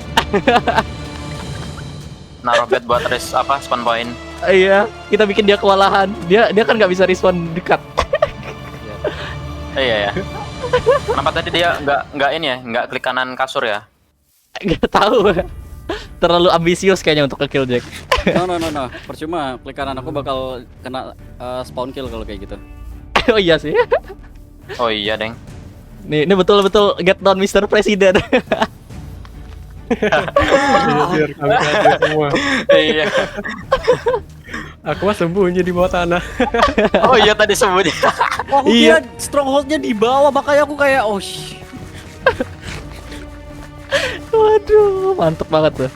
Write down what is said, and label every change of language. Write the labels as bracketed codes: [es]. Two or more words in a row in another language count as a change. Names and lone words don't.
[id] Naruh bed buat [en] spawn point. [id] Iya, kita bikin dia kewalahan. Dia kan nggak bisa respawn dekat. Iya ya. Kenapa tadi dia nggak klik kanan kasur ya? Nggak tahu. Terlalu ambisius kayaknya untuk kill Jack. [en] No. [id] Percuma. Klik kanan aku bakal kena [en] spawn kill [id] kalau kayak gitu. Oh iya sih. Oh iya, Deng. Ini betul-betul [en] get down Mr. President. [id] biar kami hadir semua. Iya. Aku mah sembunyi di bawah tanah. Oh iya tadi sembunyi. Oh iya, strongholdnya di bawah makanya aku kayak Waduh, mantep banget tuh.